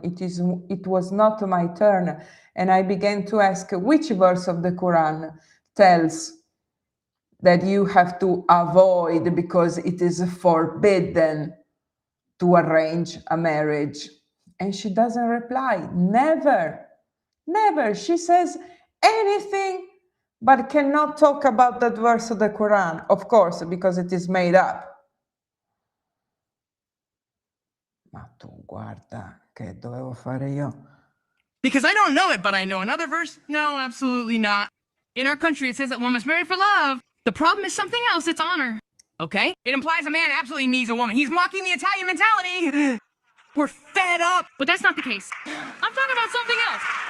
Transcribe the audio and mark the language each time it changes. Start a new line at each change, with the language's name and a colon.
English: It was not my turn. And I began to ask which verse of the Quran tells that you have to avoid because it is forbidden to arrange a marriage. And she doesn't reply. Never, never. She says anything but cannot talk about that verse of the Quran, of course, because it is made up.
Italian: Ma tu guarda che dovevo fare io.
English: Because I don't know it, but I know another verse? No, absolutely not. In our country, it says that one must marry for love. The problem is something else, it's honor. Okay? It implies a man absolutely needs a woman. He's mocking the Italian mentality. We're fed up. But that's not the case. I'm talking about something else.